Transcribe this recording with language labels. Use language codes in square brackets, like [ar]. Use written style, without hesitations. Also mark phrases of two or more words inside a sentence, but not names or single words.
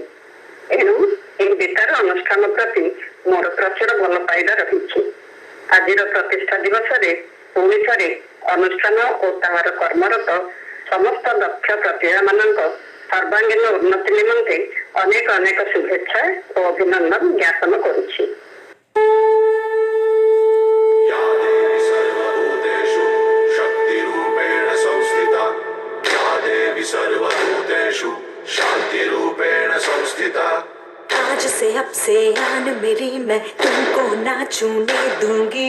[or] ଏଣୁ ଏହି ବେତାର ଅନୁଷ୍ଠାନ ପ୍ରତି ମୋର ପ୍ରଚୁର ଭଲ ପାଇବା ରହିଛି। ଆଜିର ପ୍ରତିଷ୍ଠା ଦିବସରେ ପୁଣି ଥରେ ଅନୁଷ୍ଠାନ ଓ ତାହାର କର୍ମରତ ସମସ୍ତ ଦକ୍ଷ ପ୍ରତିଭାମାନଙ୍କ ସର୍ବାଙ୍ଗୀନ ଉନ୍ନତି ନିମନ୍ତେ ଅନେକ ଅନେକ ଶୁଭେଚ୍ଛା ଓ ଅଭିନନ୍ଦନ ଜ୍ଞାପନ କରୁଛି। [hi] आज से अब से आन मेरी मैं तुमको ना छूने दूंगी।